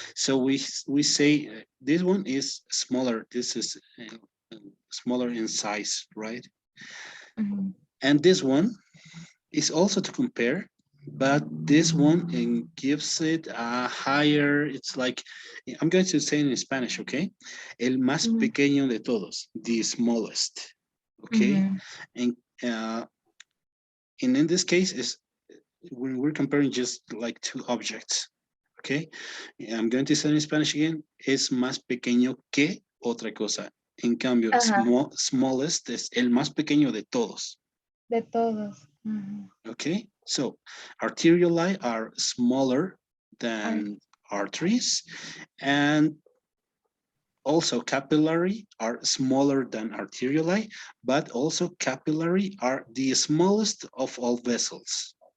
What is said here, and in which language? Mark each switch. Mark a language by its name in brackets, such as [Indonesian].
[English] So we say this one is smaller. This is smaller in size, right? And this one is also to compare, but this one gives it a higher. It's like I'm going to say it in Spanish, okay? [Spanish] El más pequeño de todos, [English] the smallest, [Spanish] okay? [English] And in this case is when we're comparing just like two objects, okay? I'm going to say in Spanish again. [Spanish] Es más pequeño que otra cosa. En cambio, smallest es el más pequeño de todos. De todos. [English] Okay, so arterioli are smaller than arteries, and also capillary are smaller than arterioli, but also capillary are the smallest of all vessels.